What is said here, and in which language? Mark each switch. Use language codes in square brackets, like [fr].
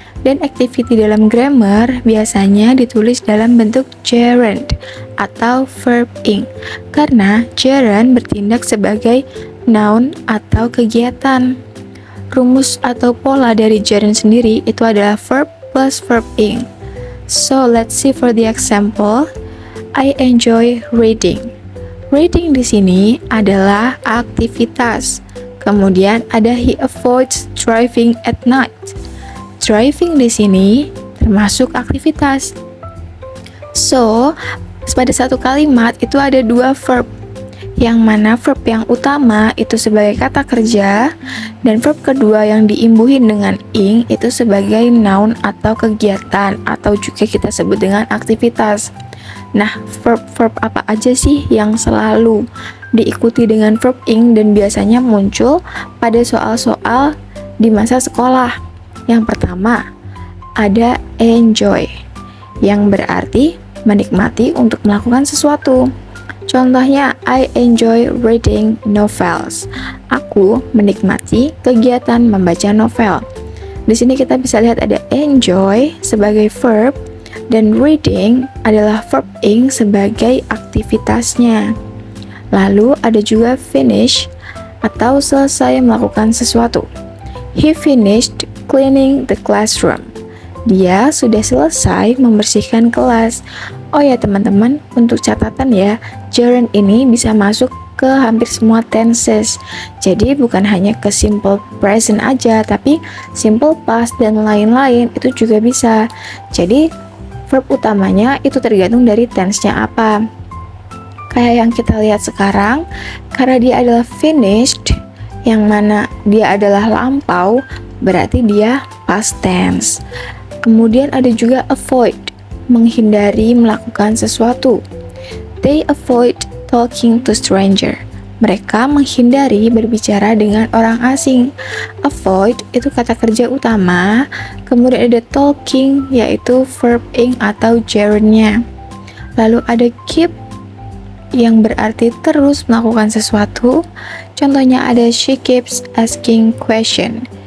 [id] Dan activity dalam grammar biasanya ditulis dalam bentuk gerund atau verb ing, karena gerund bertindak sebagai noun atau kegiatan. Rumus atau pola dari gerund sendiri itu adalah verb plus verb ing. [en] So let's see for the example. I enjoy reading. [id] Reading di sini adalah aktivitas. Kemudian ada [en] he avoids driving at night. [id] Driving di sini termasuk aktivitas. So, pada satu kalimat itu ada dua verb, yang mana verb yang utama itu sebagai kata kerja, dan verb kedua yang diimbuhin dengan ing itu sebagai noun atau kegiatan, atau juga kita sebut dengan aktivitas. Nah, verb-verb apa aja sih yang selalu diikuti dengan verb ing dan biasanya muncul pada soal-soal di masa sekolah? Yang pertama, ada enjoy, yang berarti menikmati untuk melakukan sesuatu. [en] Contohnya, I enjoy reading novels. [id] Aku menikmati kegiatan membaca novel. Di sini kita bisa lihat ada enjoy sebagai verb dan reading adalah verb ing sebagai aktivitasnya. Lalu ada juga finish atau selesai melakukan sesuatu. [en] He finished cleaning the classroom. [id] Dia sudah selesai membersihkan kelas. Oh ya teman-teman, untuk catatan ya, gerund ini bisa masuk ke hampir semua tenses. Jadi bukan hanya ke simple present aja, tapi simple past dan lain-lain itu juga bisa. Jadi verb utamanya itu tergantung dari tense-nya apa. Kayak yang kita lihat sekarang, karena dia adalah finished, yang mana dia adalah lampau, berarti dia past tense. Kemudian ada juga avoid, menghindari melakukan sesuatu. [en] They avoid talking to stranger. [id] Mereka menghindari berbicara dengan orang asing. Avoid itu kata kerja utama, kemudian ada talking yaitu verb ing atau gerundnya. Lalu ada keep yang berarti terus melakukan sesuatu. Contohnya ada [en] she keeps asking question.